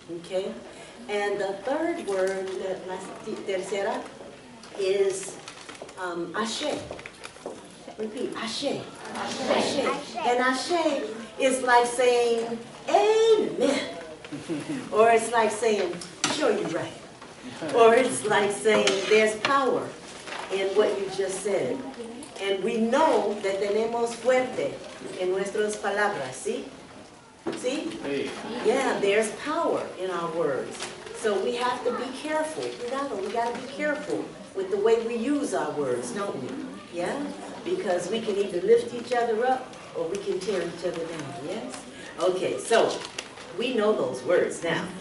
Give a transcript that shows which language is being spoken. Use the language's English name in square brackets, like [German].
[English] Okay? And the third word, [Spanish] la tercera, [English] is ashe. Repeat, ashe. Ashe. And ashe is like saying, amen. Or it's like saying, sure you're right. Or it's like saying, there's power in what you just said. And we know that [Spanish] tenemos fuerte en nuestras palabras, ¿sí? ¿Sí? [English] Yeah, there's power in our words. So we have to be careful. We got to be careful with the way we use our words, don't we? Yeah? Because we can either lift each other up or we can tear each other down, yes? Okay, so we know those words now.